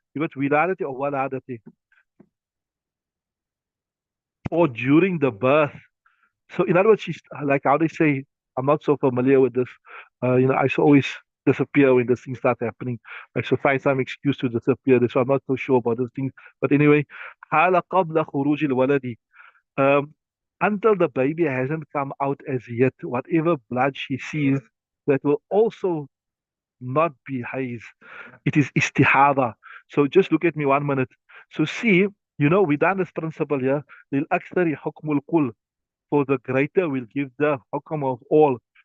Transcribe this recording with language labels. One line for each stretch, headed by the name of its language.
English: You got wiladati or waladati, or during the birth. So in other words, she's like how they say, I'm not so familiar with this. I should always disappear when this thing starts happening. I should find some excuse to disappear. So I'm not so sure about this thing. But anyway,
Arabic: حال قبل خروج الولد.
English: Um, until the baby hasn't come out as yet, whatever blood she sees, that will also not be haze. It is istihada. So just look at me 1 minute. So see, we done this principle here.
Arabic: للأكثر حكم الكل,
English: for the greater will give the hukam of all.